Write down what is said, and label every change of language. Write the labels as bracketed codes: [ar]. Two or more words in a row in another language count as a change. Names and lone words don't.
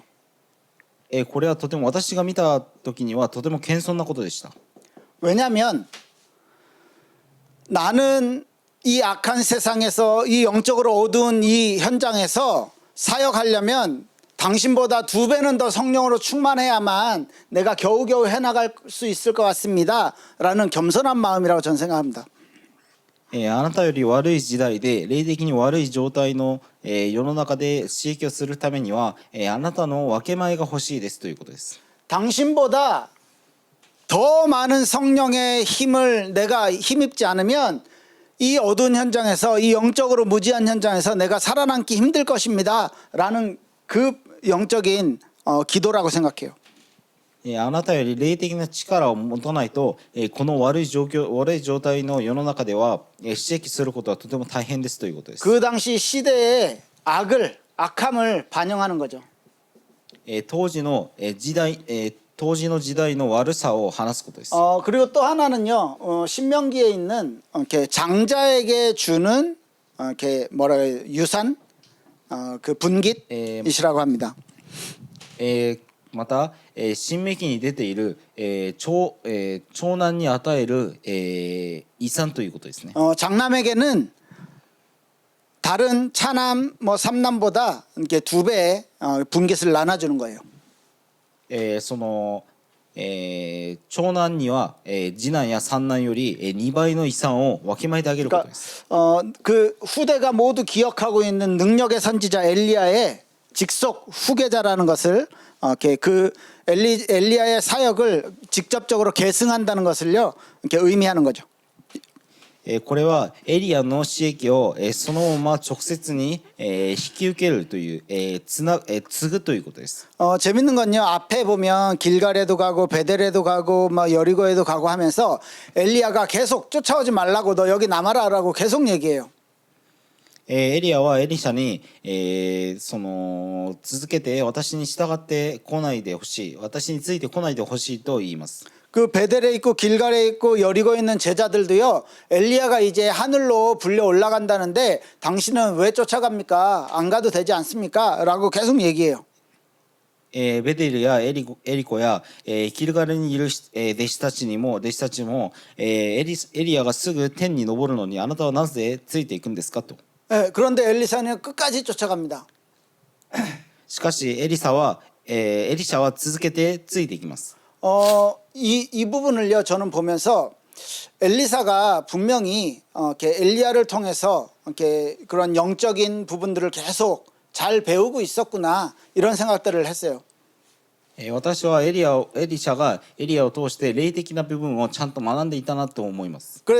[ja] これはとても私が見た時にはとても謙遜なことでした。 [ko] 왜냐하면 나는 이 악한 세상에서 이 영적으로 어두운 이 현장에서 사역하려면 당신보다 2배는 더 성령으로 충만해야만 내가 겨우겨우 해나갈 수 있을 것 같습니다 라는 겸손한 마음이라고 저는 생각합니다. [ja] あなたより悪い時代で霊的に悪い状態の、世の中で刺激をするためには、あなたの分け前が欲しいですということです。 [ko] 당신보다 더 많은 성령의 힘을 내가 힘입지 않으면 이 어두운 현장에서, 이 영적으로 무지한 현장에서 내가 살아남기 힘들 것입니다 라는 그 영적인 기도라고 생각해요. [ja] あなたより霊的な力を持たないと、この悪い状態の世の中では、刺激することはとても大変ですということです。 [ko] 그 당시 시대의 악함을 반영하는 거죠. [ja] 当時の時代の悪さを話すことです。 [ko] 그리고 또 하나는요, 신명기에 있는 이렇게 장자에게 주는 이렇게 유산, 그 분깃이라고 합니다. [ja] また、新明記に出ている、長男に与える、遺産ということですね。 [ko] 장남에게는 다른 차남, 삼남보다 이렇게 2배의 분깃을 나눠주는 거예요. [ja] その、長男には、次男や三男より、2倍の遺産を分けまいてあげることです。 [ko] 그 후대가 모두 기억하고 있는 능력의 선지자 엘리야의 직속 후계자라는 것을 그 엘리야의 사역을 직접적으로 계승한다는 것을요 이렇게 의미하는 거죠. [ja] これはエリアの刺激を、そのまま直接に、引き受けるという、継ぐということです。 [ko] 재밌는 건요, 앞에 보면 길갈에도 가고 베델에도 가고 여리고에도 가고 하면서 엘리야가 계속 쫓아오지 말라고, 너 여기 남아라라고 계속 얘기해요. [ja] エリアはエリシャに、その続けて私に従ってこないでほしい、私についてこないでほしいと言います。 [ko] 그 베델에 있고 길갈에 있고 여리고에 있는 제자들도요, 엘리야가 이제 하늘로 불려 올라간다는데 당신은 왜 쫓아갑니까? 안 가도 되지 않습니까? 라고 계속 얘기해요. [ja] ベデルやエリコや、キルガルにいる、弟子たちも、エリアがすぐ天に昇るのにあなたはなぜついていくんですかと。 [ko] 그런데 엘리사는 끝까지 쫓아갑니다. [ja] しかしエリシャは続けてついていきます。 [ko] 이 부분을요 저는 보면서 엘리사가 분명히 이렇게 엘리야를 통해서 이렇게 그런 영적인 부분들을 계속 잘 배우고 있었구나, 이런 생각들을 했어요. [ja] 私はエリシャがエリアを通して霊的な部分をちゃんと学んでいたなと思います。